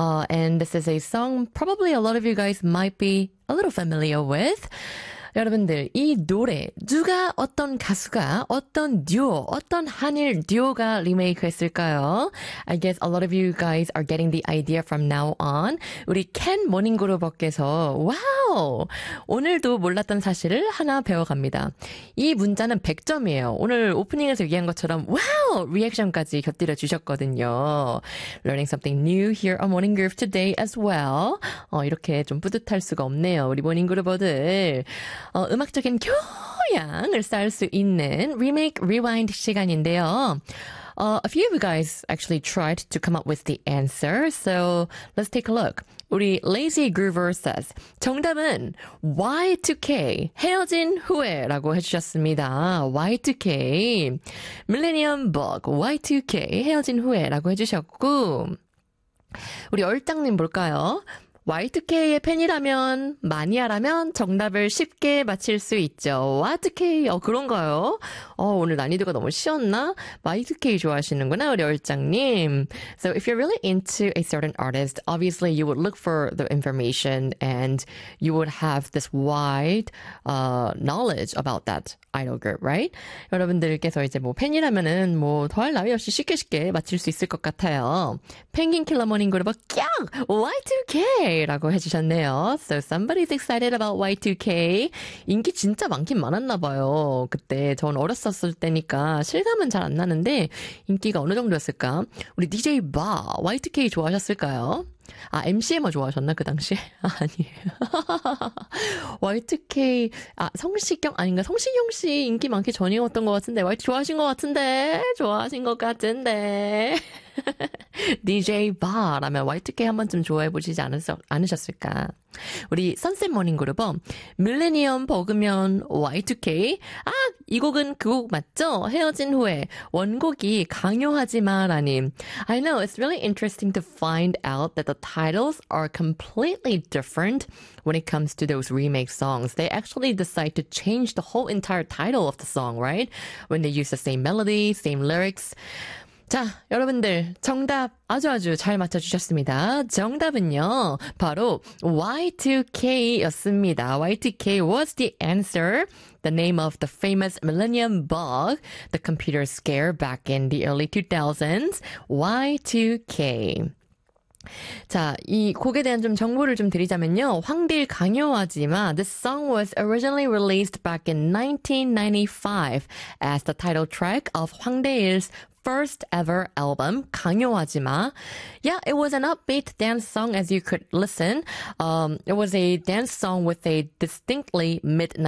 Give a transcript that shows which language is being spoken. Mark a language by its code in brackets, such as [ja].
[en] And this is a song probably a lot of you guys might be a little familiar with. [ko] 여러분들, 이 노래 누가 어떤 가수가 어떤 듀오 어떤 한일 듀오가 리메이크했을까요? [en] I guess a lot of you guys are getting the idea from now on. [ko] 우리 캔 모닝그룹께서 와우 오늘도 몰랐던 사실을 하나 배워갑니다. 이 문자는 100점이에요. 오늘 오프닝에서 얘기한 것처럼 와우 리액션까지 곁들여 주셨거든요. [en] Learning something new here on Morning Groove today as well. [ko] 이렇게 좀 뿌듯할 수가 없네요. 우리 모닝그룹들. 음악적인 교양을 쌓을 수 있는 리메이크 리와인드 시간인데요. [en] A few of you guys actually tried to come up with the answer, so let's take a look. [ko] 우리 Lazy Groover says, 정답은 Y2K, 헤어진 후회라고 해주셨습니다. Y2K, Millennium Bug, Y2K, 헤어진 후회라고 해주셨고, 우리 얼짱님 볼까요? Y2K의 팬이라면, 마니아라면 정답을 쉽게 맞힐 수 있죠. Y2K, 그런가요? 오늘 난이도가 너무 쉬웠나? Y2K 좋아하시는구나, 우리 얼짱님. [en] So if you're really into a certain artist, obviously you would look for the information and you would have this wide, knowledge about that idol group, right? [ko] 여러분들께서 이제 뭐 팬이라면은 뭐 더할 나위 없이 쉽게 쉽게 맞힐 수 있을 것 같아요. 펭귄 킬러 모닝 그룹 꺄! Y2K! 라고 해주셨네요. So somebody's excited about Y2K. 인기 진짜 많긴 많았나 봐요. 그때 전 어렸었을 때니까 실감은 잘안 나는데 인기가 어느 정도였을까? 우리 DJ 바 Y2K 좋아하셨을까요? 아, MCMO 좋아하셨나 그 당시에? 아니에요. Y2K 아 성시경 아닌가 성시경 씨 인기 많기 전이었던 것 같은데 Y2K 좋아하신 것 같은데 좋아하신 것 같은데 DJ 바라면 Y2K 한 번쯤 좋아해 보시지 않으셨을까? 우리 선셋 모닝그룹은 밀레니엄 버그면 Y2K 아이 곡은 그곡 맞죠? 헤어진 후에 원곡이 강요하지 마라님. [en] I know it's really interesting to find out that the titles are completely different when it comes to those remake songs. They actually decide to change the whole entire title of the song, right? When they use the same melody, same lyrics. [ko] 자, 여러분들, 정답 아주아주 아주 잘 맞춰주셨습니다. 정답은요, 바로 Y2K였습니다. [en] Y2K was the answer, the name of the famous Millennium Bug, the computer scare back in the early 2000s. Y2K. [ko] 자, 이 곡에 대한 좀 정보를 좀 드리자면요. 황딜 강요하지만, [en] This song was originally released back in 1995 as the title track of 황대일's first ever album, 강요하지 마. Yeah, it was an upbeat dance song as you could listen. It was a dance song with a distinctly mid-90s